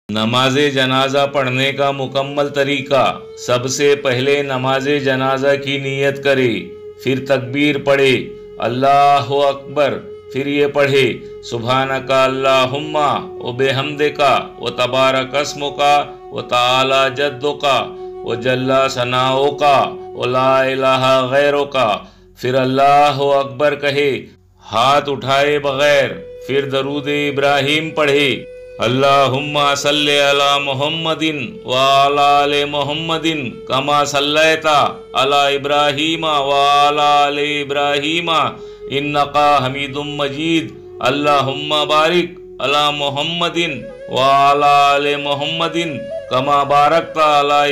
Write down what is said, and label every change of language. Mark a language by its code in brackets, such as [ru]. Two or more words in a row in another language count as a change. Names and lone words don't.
[ur] نماز جنازہ پڑھنے کا مکمل طریقہ: سب سے پہلے نماز جنازہ کی نیت کرے، پھر تکبیر پڑھے، اللہ اکبر، پھر یہ پڑھے [ar] سبحانک اللہم و بحمدک و تبارک اسمک و تعالی جدک و جل ثناؤک و لا الہ غیرک، [ur] پھر اللہ اکبر کہے ہاتھ اٹھائے بغیر، پھر درود ابراہیم پڑھے، [ar] اللہم صلی علی محمد وعلی آل محمد کما صلیت علی ابراہیم وعلی آل ابراہیم انک حمید مجید، اللہم بارک علی محمد وعلی آل محمد کما بارکت علی